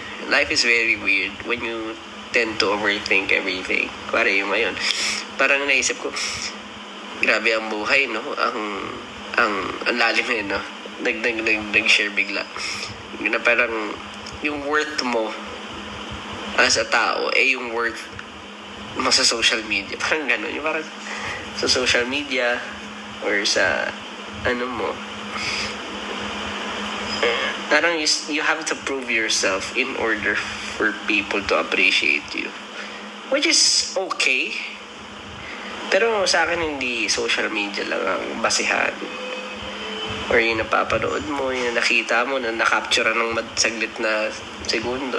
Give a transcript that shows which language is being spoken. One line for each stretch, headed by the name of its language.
English: Life is very weird when you tend to overthink everything.
Filipino: Para yung ngayon, parang naisip ko, grabe ang buhay, no? Ang lalim eh, no? Nag-share bigla. Na parang yung worth mo as a tao yung worth mo sa social media. Parang gano'n. Yung parang sa social media or sa ano mo. Parang
English: you have to prove yourself in order for people to appreciate you. Which is okay.
Filipino: Pero sa akin hindi social media lang ang basihan. Or yung napapanood mo, yung nakita mo, na nakapture ng saglit na segundo.